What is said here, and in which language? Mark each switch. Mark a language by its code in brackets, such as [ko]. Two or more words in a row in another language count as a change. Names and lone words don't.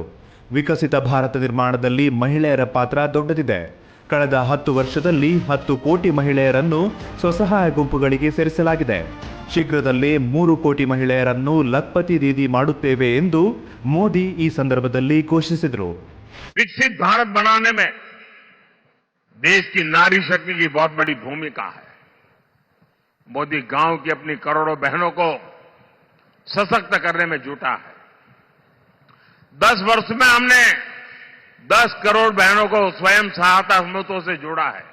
[kn] ವಿಕಸಿತ ಭಾರತ ನಿರ್ಮಾಣದಲ್ಲಿ ಮಹಿಳೆಯರ ಪಾತ್ರ ದೊಡ್ಡದಿದೆ. ಕಳೆದ 10 ವರ್ಷದಲ್ಲಿ 10 ಕೋಟಿ ಮಹಿಳೆಯರನ್ನು ಸ್ವಸಹಾಯ ಗುಂಪುಗಳಿಗೆ ಸೇರಿಸಲಾಗಿದೆ. ಶೀಘ್ರದಲ್ಲೇ 3 ಕೋಟಿ ಮಹಿಳೆಯರನ್ನು ಲಖ್ಪತಿ ದೀದಿ ಮಾಡುತ್ತೇವೆ ಎಂದು ಮೋದಿ ಈ ಸಂದರ್ಭದಲ್ಲಿ ಘೋಷಿಸಿದರು. [hi] विकसित भारत बनाने में देश की नारी शक्ति की बहुत बड़ी भूमिका है. मोदी गांव की अपनी करोड़ों बहनों को सशक्त करने में जुटा है. 10 वर्ष में हमने 10 करोड़ बहनों को स्वयं सहायता समूहों से जोड़ा है.